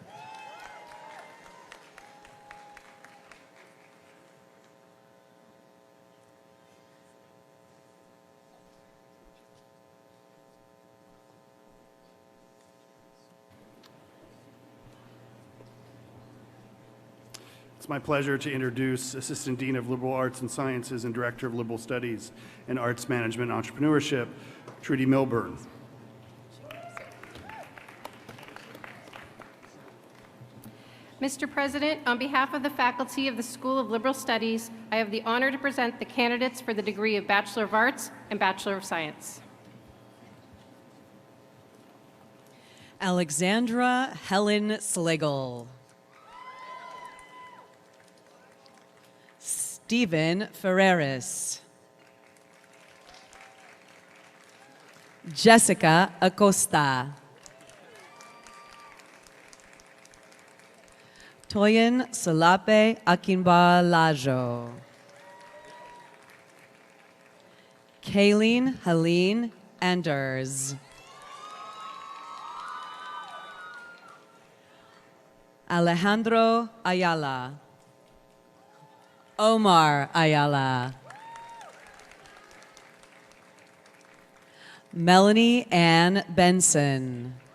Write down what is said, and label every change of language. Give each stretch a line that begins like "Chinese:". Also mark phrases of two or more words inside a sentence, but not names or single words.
English: It's my pleasure to introduce Assistant Dean of Liberal Arts and Sciences and Director of Liberal Studies and Arts Management and Entrepreneurship, Trudy Milburn. Mr. President, on behalf of the faculty of the School of Liberal Studies, I have the honor to present the candidates for the degree of Bachelor of Arts and Bachelor of Science. Alexandra Helen Sligel. Stephen Ferreris. Jessica Acosta. Toyin Salape Akinbalajo. Kayleen Helene Anders. Alejandro Ayala. Omar Ayala. Melanie Ann Benson.